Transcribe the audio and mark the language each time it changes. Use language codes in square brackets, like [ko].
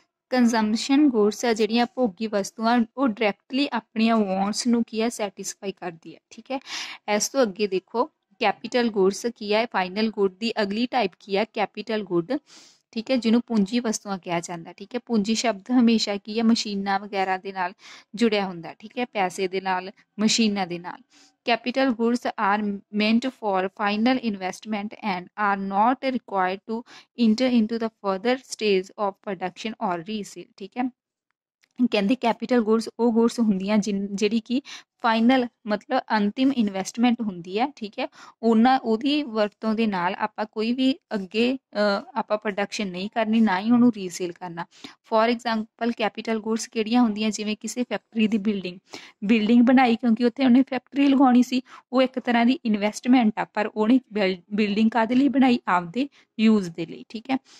[pa] Consumption ਗੁड्स ਆ ਜਿਹੜੀਆਂ ਭੋਗੀ ਵਸਤੂਆਂ, ਉਹ ਡਾਇਰੈਕਟਲੀ ਆਪਣੀਆਂ ਵਾਂਟਸ ਨੂੰ ਕੀ ਹੈ ਸੈਟਿਸਫਾਈ ਕਰਦੀ ਹੈ, ਠੀਕ ਹੈ। ਇਸ ਤੋਂ ਅੱਗੇ ਦੇਖੋ ਕੈਪੀਟਲ ਗੁड्स ਕੀ ਹੈ, ਫਾਈਨਲ ਗੁੱਡ ਦੀ ਅਗਲੀ ਟਾਈਪ ਕੀ ਹੈ ਕੈਪੀਟਲ ਗੁੱਡ, ਠੀਕ ਹੈ, ਜਿਹਨੂੰ ਪੂੰਜੀ ਵਸਤੂਆਂ ਕਿਹਾ ਜਾਂਦਾ, ਠੀਕ ਹੈ। ਪੂੰਜੀ ਸ਼ਬਦ ਹਮੇਸ਼ਾ ਕੀ ਹੈ ਮਸ਼ੀਨਾਂ ਵਗੈਰਾ ਦੇ ਨਾਲ ਜੁੜਿਆ ਹੁੰਦਾ, ਠੀਕ ਹੈ, ਪੈਸੇ ਦੇ ਨਾਲ, ਮਸ਼ੀਨਾਂ ਦੇ ਨਾਲ। [en] Capital goods are meant for final investment and are not required to enter into the further stage of production or resale, [pa] ਠੀਕ ਹੈ। ਕਹਿੰਦੇ ਕੈਪੀਟਲ ਗੁड्स ਉਹ ਗੁड्स ਹੁੰਦੀਆਂ ਜਿਹੜੀ ਕਿ ਫਾਈਨਲ ਮਤਲਬ ਅੰਤਿਮ ਇਨਵੈਸਟਮੈਂਟ ਹੁੰਦੀ ਹੈ, ਠੀਕ ਹੈ। ਉਹਦੀ ਵਰਤੋਂ ਦੇ ਨਾਲ ਆਪਾਂ ਕੋਈ ਵੀ ਅੱਗੇ ਆਪਾਂ ਪ੍ਰੋਡਕਸ਼ਨ ਨਹੀਂ ਕਰਨੀ, ਨਾ ਹੀ ਉਹਨੂੰ ਰੀਸੇਲ ਕਰਨਾ। ਫੋਰ ਐਗਜ਼ਾਮਪਲ ਕੈਪੀਟਲ ਗੁड्स ਕਿਹੜੀਆਂ ਹੁੰਦੀਆਂ, ਜਿਵੇਂ ਕਿਸੇ ਫੈਕਟਰੀ ਦੀ ਬਿਲਡਿੰਗ ਬਣਾਈ, ਕਿਉਂਕਿ ਉੱਥੇ ਉਹਨੇ ਫੈਕਟਰੀ ਲਗਾਉਣੀ ਸੀ, ਉਹ ਇੱਕ ਤਰ੍ਹਾਂ ਦੀ ਇਨਵੈਸਟਮੈਂਟ ਆ, ਪਰ ਉਹਨੇ ਬਿਲਡਿੰਗ ਕਾਹਦੇ ਲਈ ਬਣਾਈ, ਆਪਦੇ ਯੂਜ਼ ਦੇ ਲਈ, ਠੀਕ ਹੈ।